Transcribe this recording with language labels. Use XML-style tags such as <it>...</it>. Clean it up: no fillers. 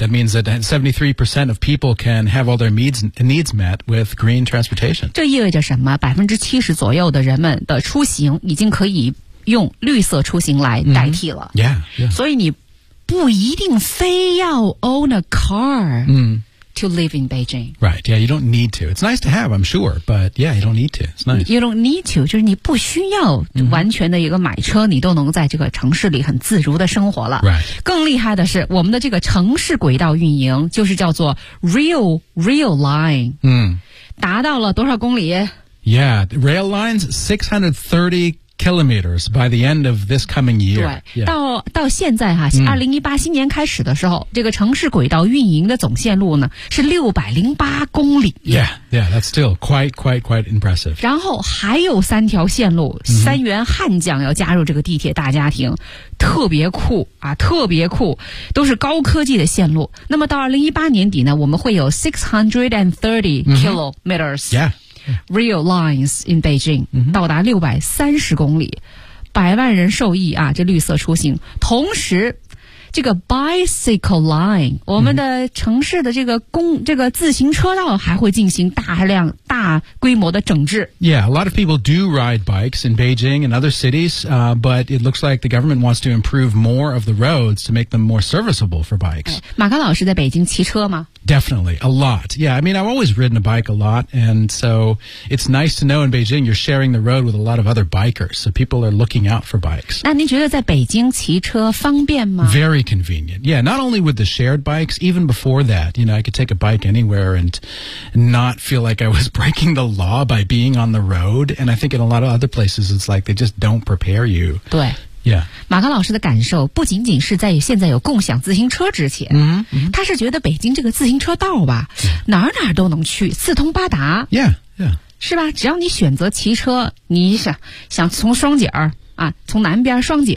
<en>That means that 73% of people can have all their needs met with green transportation.</en> <zh>这意味着什么？ 70% 左右的人们的出行已经可以用绿色出行来代替了、</zh> <en>mm-hmm. yeah, yeah.</en> <zh>所以你不一定非要</zh> <en>own a car、 mm. to live in Beijing. Right, yeah, you don't need to. It's nice to have, I'm sure, but yeah, you don't need to. It's nice. You don't need to,</en> <zh>就是你不需要完全的一个买车、mm-hmm. 你都能在这个城市里很自如的生活了。</zh> <en>Right.</en> <zh>更厉害的是我们的这个城市轨道运营就是叫做 Rail Line、 mm. 达到了多少公里？</zh> <en>Yeah, Rail Line's 630kilometers by the end of this coming year.</en> <zh>对、yeah. 到现在哈、啊、,2018 新年开始的时候、mm. 这个城市轨道运营的总线路呢是608公里。</zh> <en>Yeah, yeah, that's still quite impressive.</en> <zh>然后还有三条线路、mm-hmm. 三元汉江要加入这个地铁大家庭，特别酷啊，特别酷，都是高科技的线路。那么到2018年底呢，我们会有630 kilometers.、</zh> <en>Mm-hmm. Yeah. Rail lines in Beijing、 mm-hmm.</en> <zh>到达630公里，百万人受益啊！这绿色出行，同时这个 bicycle line、mm-hmm. 我们的城市的这个自行车道还会进行大规模的整治。</zh> <en>Yeah, a lot of people do ride bikes in Beijing and other cities、but it looks like the government wants to improve more of the roads to make them more serviceable for bikes、</en> <zh>马康老师在北京骑车吗？</zh> <en>Definitely, a lot. Yeah, I mean, I've always ridden a bike a lot, and so it's nice to know in Beijing you're sharing the road with a lot of other bikers, so people are looking out for bikes.</en> <zh>那您觉得在北京骑车方便吗？</zh> <en>Very convenient. Yeah, not only with the shared bikes, even before that, you know, I could take a bike anywhere and not feel like I was breaking the law by being on the road, and I think in a lot of other places it's like they just don't prepare you.</en> <zh>对。</zh> <en>Yeah.</en> <zh>马康老师的感受不仅仅是在现在有共享自行车之前、 mm-hmm. 他是觉得北京这个自行车道吧、</zh> <en>yeah.</en> <zh>哪哪都能去，四通八达。</zh> <en>yeah. Yeah.</en> <zh>是吧，只要你选择骑车，你想从双井啊，从南边双井</zh>